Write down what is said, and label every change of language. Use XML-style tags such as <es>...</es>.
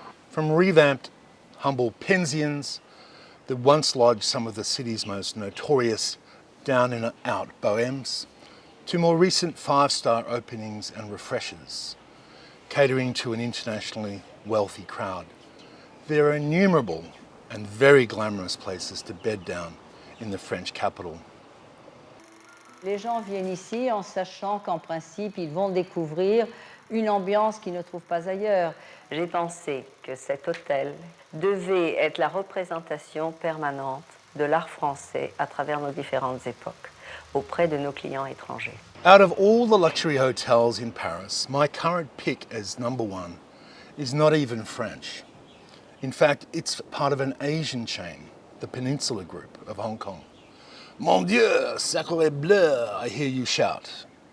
<en>From revamped humble pensions that once lodged some of the city's most notorious down and out bohemes, to more recent 5-star openings and refreshers, catering to an internationally wealthy crowd. There are innumerable and very glamorous places to bed down in the French capital.</en> <fr>Les gens viennent ici en sachant qu'en principe, ils vont découvrir une ambiance qu'ils ne trouvent pas ailleurs. J'ai pensé que cet hôtel devait être la représentation permanente de l'art français à travers nos différentes époques, auprès de nos clients étrangers.</fr> <en>Out of all the luxury hotels in Paris, my current pick as number one is not even French. In fact, it's part of an Asian chain, the Peninsula Group of Hong Kong.</en> <fr>Mon Dieu, sacre bleu,</fr> <en>I hear you shout.</en>